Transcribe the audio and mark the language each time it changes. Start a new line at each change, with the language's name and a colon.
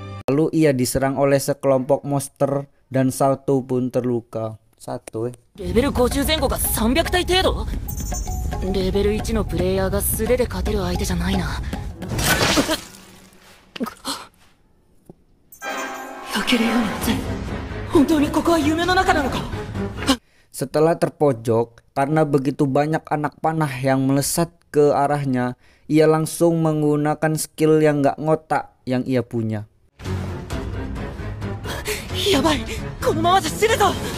Indonesian: Lalu ia diserang oleh sekelompok monster dan Satu pun terluka. Satu
Japanese: Level 50前後が300体程度？レベル1のプレイヤーが素手で勝てる相手じゃないな。焼けるように熱い。本当にここは夢の中なのか？
Indonesian: Setelah terpojok karena begitu banyak anak panah yang melesat ke arahnya, ia langsung menggunakan skill yang gak ngotak yang ia punya.
Japanese: Yabai, kono mamaじゃ死ぬぞ。